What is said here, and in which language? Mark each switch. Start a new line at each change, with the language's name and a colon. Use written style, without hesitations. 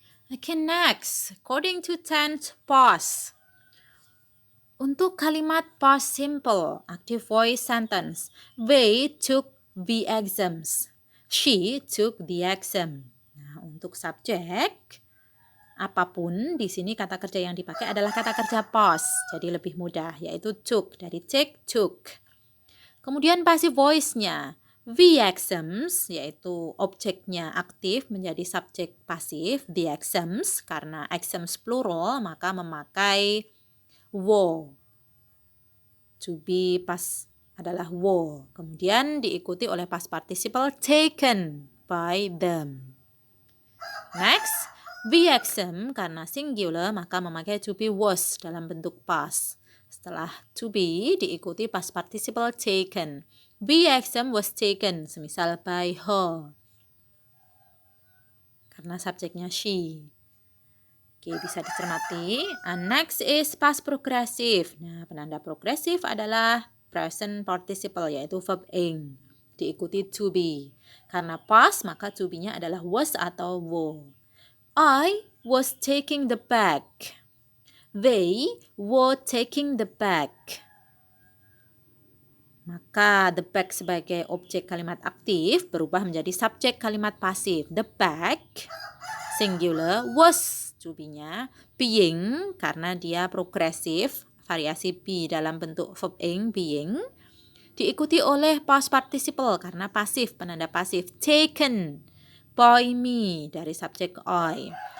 English: Okay, next, according to tense past.
Indonesian: Untuk kalimat
English: past simple, active voice sentence, they took the exams. She took the exam.
Indonesian: Nah, untuk subjek, apapun di sini kata kerja yang dipakai adalah kata kerja past, jadi lebih mudah, yaitu took, dari take, took. Kemudian passive voice-nya, the exams, yaitu objeknya aktif menjadi subjek pasif, the exams, karena exams plural, maka memakai were. To be past adalah were. Kemudian diikuti oleh past participle taken by them. Next, the exam karena singular maka memakai to be was dalam bentuk past. Setelah to be diikuti past participle taken.
English: The exam was taken,
Indonesian: semisal
English: by her.
Indonesian: Karena subjeknya she. Oke, bisa dicermati.
English: And next is past progressive.
Indonesian: Nah, penanda progresif adalah present participle, yaitu verb ing. Diikuti to be. Karena past, maka to be-nya adalah was atau were.
English: I was taking the bag. They were taking the bag.
Indonesian: Maka the bag sebagai objek kalimat aktif berubah menjadi subjek kalimat pasif. The bag, singular, was to be-nya, being karena dia progresif, variasi be dalam bentuk verb ing, being, diikuti oleh past participle karena pasif, penanda pasif, taken by me dari subjek I.